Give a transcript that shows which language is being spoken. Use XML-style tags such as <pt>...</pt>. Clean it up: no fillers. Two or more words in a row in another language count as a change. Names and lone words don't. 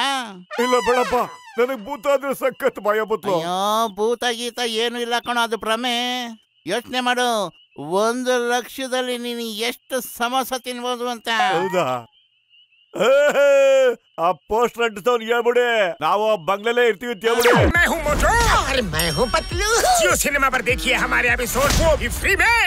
<kn>ಇಲ್ಲ ಬೇಡಪ್ಪ, ನನಗ್ ಭೂತ ಆದ್ರೆ ಸಖತ್ ಭಯ ಬತ್ತು. ಅಯ್ಯೋ ಭೂತ ಗೀತ ಏನು ಇಲ್ಲ ಕಣೋ, ಅದು ಭ್ರಮೆ. ಯೋಚನೆ ಮಾಡು, 1 ಲಕ್ಷದಲ್ಲಿ ನೀನು ಎಷ್ಟು ಸಮೋಸ ತಿನ್ಬೋದು ಅಂತ. ಹೌದಾ? ಆ ಪೋಸ್ಟರ್ ಅಂಟಿಸೋನ್ ಹೇಳ್ಬಿಡಿ, ನಾವು ಬಂಗ್ಲೆಲ್ಲೇ ಇರ್ತೀವಿ ಅಂತ ಹೇಳ್ಬಿಡಿ.</kn> <hi>मैं हूँ मोटू और मैं हूँ पतलू। जियो सिनेमा पर देखिए हमारे एपिसोड, वो भी फ्री में।</hi>